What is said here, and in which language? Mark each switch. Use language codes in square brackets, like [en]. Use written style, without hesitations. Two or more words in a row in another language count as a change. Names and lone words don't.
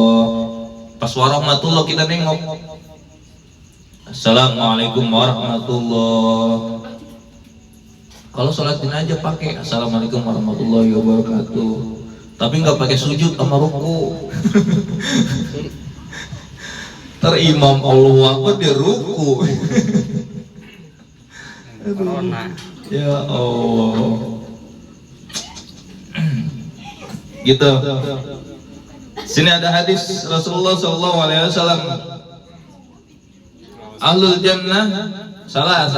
[id] Pas warahmatullah kita nengok [ar] السلام عليكم ورحمة الله. [id] Kalau sholat jenazah pakai [ar] السلام عليكم ورحمة الله وبركاته. [id] Tapi nggak pakai sujud sama ruku. Terimam [ar] الله أكبر [id] dia ruku. [ar] يا الله. [id] Gitu. Sini ada hadis Rasulullah [ar] صلى الله عليه وسلم. أهل الجنة ثلاثة.